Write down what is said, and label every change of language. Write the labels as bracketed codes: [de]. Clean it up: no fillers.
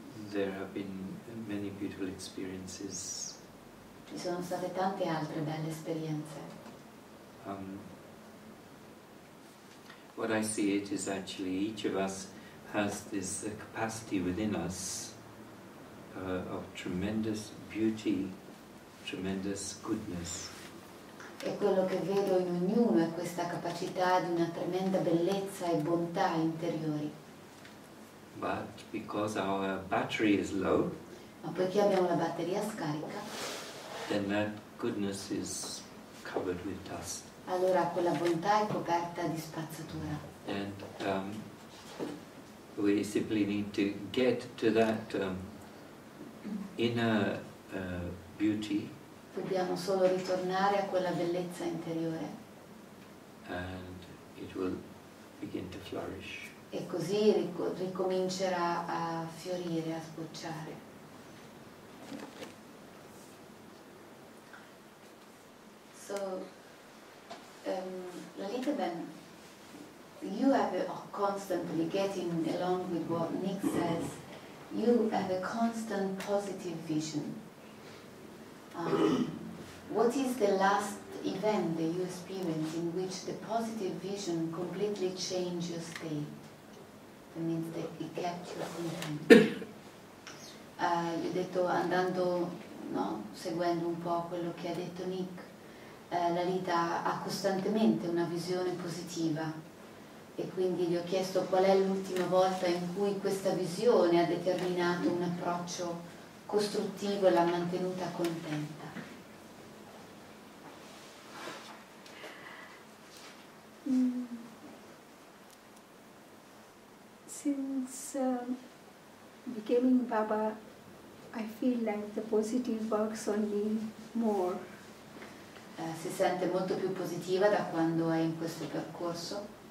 [en] there have been many beautiful experiences. [it] Ci sono state tante altre belle esperienze. [en] What I see it is actually each of us has this capacity within us of tremendous beauty, tremendous goodness. [it] E quello che vedo in ognuno è questa capacità di una tremenda bellezza e bontà interiori. [en] But because our battery is low, [it] Ma poiché abbiamo la batteria scarica, [en] then that goodness is covered with dust. [it] allora quella bontà è coperta di spazzatura. [en] And we simply need to get to that inner beauty, [it] Dobbiamo solo ritornare a quella bellezza interiore [en] and it will begin to flourish. [it] e così ricomincerà a fiorire, a sbocciare. [en] So, Lalita, Ben, you have constantly getting along with what Nick says. You have a constant positive vision. What is the last event that you experienced in which the positive vision completely changed your state? That means that it kept you content. [it] Gli ho detto, andando, no, seguendo un po' quello che ha detto Nick, Lalita ha costantemente una visione positiva e quindi gli ho chiesto qual è l'ultima volta in cui questa visione ha determinato un approccio costruttivo e l'ha mantenuta contenta. [en] Since becoming Baba, I feel like the positive works on me more. [it] Si sente molto più positiva da quando è in questo percorso.